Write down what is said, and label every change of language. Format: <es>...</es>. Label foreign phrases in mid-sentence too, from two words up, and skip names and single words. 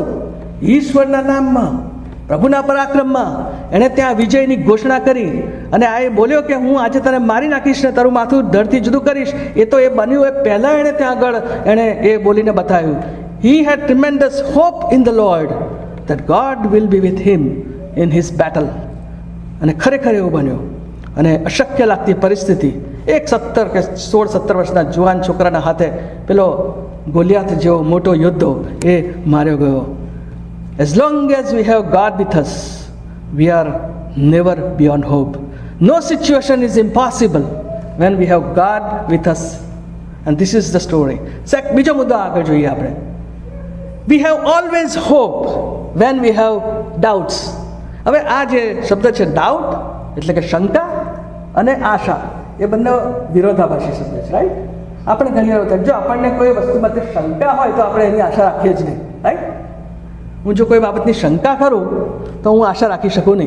<gu>ઈશ્વરના નામમાં, પ્રભુના પરાક્રમમાં એણે ત્યાં વિજયની ઘોષણા કરી અને આ એ બોલ્યો કે હું આજે તને મારી નાખીશ ને તારું માથું ધડથી જુદું કરીશ. એ તો એ બન્યું એ પહેલાં એણે ત્યાં આગળ એણે એ બોલીને બતાવ્યું.</gu> <en>he had tremendous hope in the Lord that God will be with him in his battle.</en> <gu>અને ખરેખર એવું બન્યું. અને અશક્ય લાગતી પરિસ્થિતિ 16 કે 17 વર્ષના જુવાન છોકરાના હાથે પેલો ગોલિયાત જેવો મોટો યોદ્ધો એ માર્યો ગયો.</gu> <en>As long as we have God with us, we are never beyond hope. No situation is impossible when we have God with us. And this is the story.</en> <gu>બીજો મુદ્દો આગળ જોઈએ આપણે.</gu> <en>We have always hope when we have doubts.</en> <gu>હવે આ જે શબ્દ છે ડાઉટ એટલે કે શંકા અને આશા, એ બંને વિરોધાભાસી શબ્દ છે, રાઈટ. આપણે ઘણી વાર જો આપણને કોઈ વસ્તુમાં શંકા હોય તો આપણે એની આશા રાખીએ જ નહીં, રાઈટ. હું જો કોઈ બાબતની શંકા કરું તો હું આશા રાખી શકું નહીં.</gu>